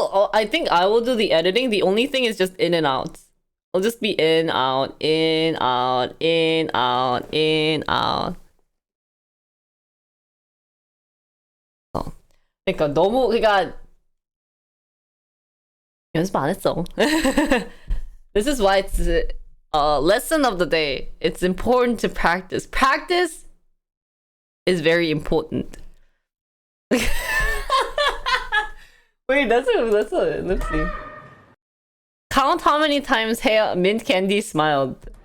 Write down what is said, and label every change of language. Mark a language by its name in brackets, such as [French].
[English] I think I will do the editing. The only thing is just in and out. I'll just be in, out, in, out, in, out, in, out. [Korean] 그러니까 너무 연습 안 했어. [English] This is why it's a lesson of the day. It's important to practice. Practice is very important. Wait, that's a let's see. Count how many times Mint Candy smiled.